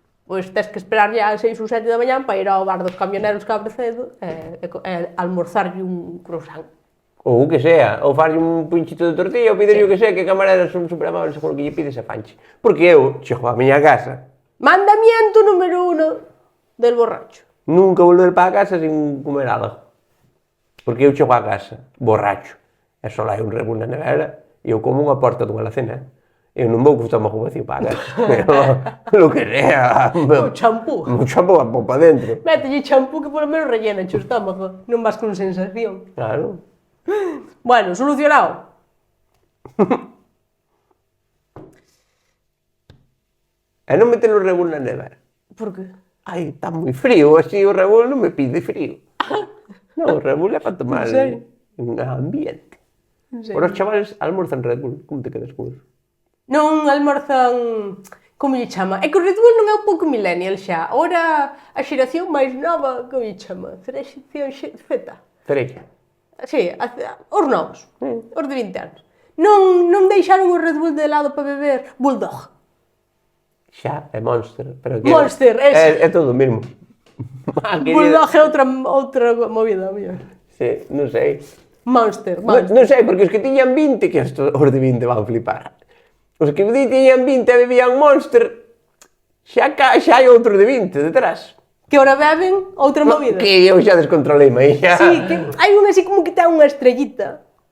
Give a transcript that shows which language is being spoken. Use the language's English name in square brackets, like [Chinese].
[Galician] Pois tens que esperarlle a 6 ou 7 da mañá para ir ao bar dos camioneros que abre cedo e almorzarlle un croissant. Ou o que sea, ou farlle un pinchito de tortilla, ou piderlle o que sea, que camareras son super amables con o que lle pides e fanche. Porque eu, chego á miña casa, [Spanish] Mandamiento número 1 del borracho. [Galician] nunca volver para a casa sin comer algo. Porque eu chego á casa, borracho, e só hai un Red Bull na nevera, e eu como unha porta dunha alacena. Eu non vou co estómago vacío para casa. [Spanish] Lo que sea. [Galician] O champú. Un champú va para dentro. Mételle champú que polo menos rellena o estómago. Non vas con sensación. Claro. Bueno, solucionado. E non meter o Red Bull na nevera. Por que? Ai, está moi frío, así o Red Bull non me pide frío. Non, o Red Bull é para tomar En serio? en ambiente. Non sei. Os chavales almorzan Red Bull, como te quedas con eso? Non almorzan... Como lle chama? É que o Red Bull non é un pouco millennial xa. Ora a xeración máis nova, como lle chama? Xeración Z. Cerella. Sí, os novos. Os de 20 anos. Non deixaron o Red Bull de lado para beber Bulldog. Xa, é Monster. Pero que Monster, ese. é todo o mesmo. Bulldog é outra movida, mellor. Sí, non sei. Monster. Non sei, porque os que tiñan 20, que os de 20 van flipar. Os que tiñan 20 e bebían Monster, xa hai outro de 20 detrás. Que ora beben outra movida. Que eu xa descontrolei, aí xa. Sí, que hai un así como que ten unha estrellita.